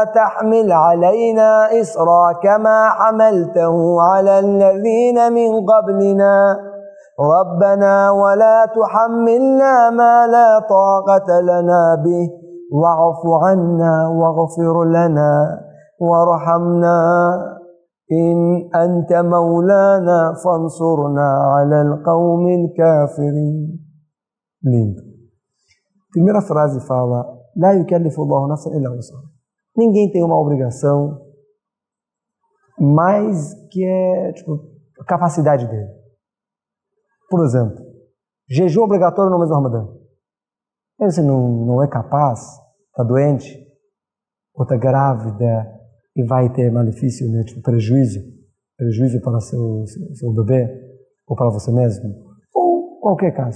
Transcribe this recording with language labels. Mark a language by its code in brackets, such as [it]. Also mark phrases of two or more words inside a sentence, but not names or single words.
[ar] تحمل علينا إصرا كما حملته على الذين من قبلنا ربنا ولا تحملنا ما لا طاقة لنا به واعف عنا واغفر لنا وارحمنا إن أنت مولانا فانصرنا على القوم الكافرين. [pt] Lindo. Primeira frase fala: [ar] لا يكلف الله نفسا إلا وسعها. [pt] Ninguém tem uma obrigação mais que a capacidade dele. Por exemplo, jejum obrigatório no mês do Ramadã. Você não é capaz, está doente, ou está grávida e vai ter malefício, né, prejuízo para seu bebê, ou para você mesmo, ou qualquer caso.